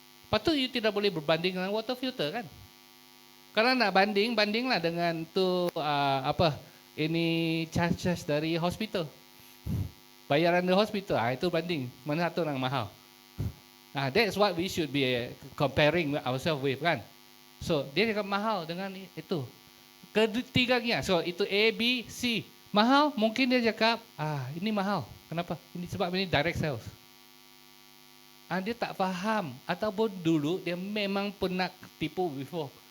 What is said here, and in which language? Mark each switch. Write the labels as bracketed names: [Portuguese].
[Malay] Patut you tidak boleh berbanding dengan water filter kan? Kalau nak bandinglah dengan tu ini charges dari hospital. Bayaran dari hospital, itu banding. Mana satu yang mahal? [English] That's what we should be comparing ourselves with kan? [Malay] So dia cakap mahal dengan itu. Ketiganya, so itu A, B, C. Mahal, mungkin dia cakap, ini mahal. Kenapa? Ini sebab ini direct sales. Dia tak faham. Ataupun dulu dia memang pernah tipu before.